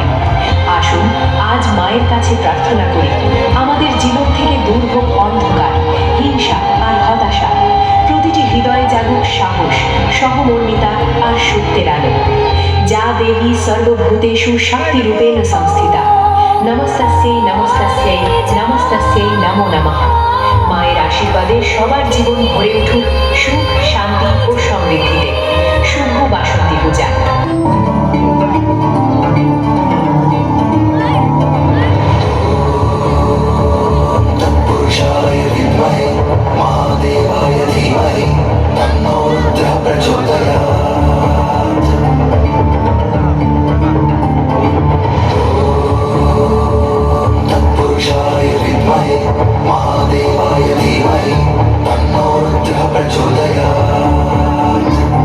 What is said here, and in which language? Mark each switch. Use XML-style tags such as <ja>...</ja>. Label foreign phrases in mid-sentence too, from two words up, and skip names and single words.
<bn>আসুন আজ মায়ের কাছে প্রার্থনা করি, আমাদের জীবন থেকে দূর হোক অন্ধকার, হিংসা আর হতাশা। প্রতিটি হৃদয়ে জাগুক সাহস, সহমর্মিতা আর সত্যের আলো।</bn> <sa>যা দেবী সর্বভূতেষু শক্তিরূপেণ সংস্থিতা, নমস্তস্যৈ নমস্তস্যৈ নমস্তস্যৈ নমো নমঃ।</sa> <bn>মায়ের আশীর্বাদে সবার জীবন ভরে উঠুক সুখ, শান্তি ও সমৃদ্ধিতে। শুভ বাসন্তী পূজা।</bn> <sa>तत्पुरुषाय विद्महे महादेवाय धीमहि तन्नो रुद्रः प्रचोदयात्। तत्पुरुषाय विद्महे महादेवाय धीमहि तन्नो रुद्रः प्रचोदयात्।</sa>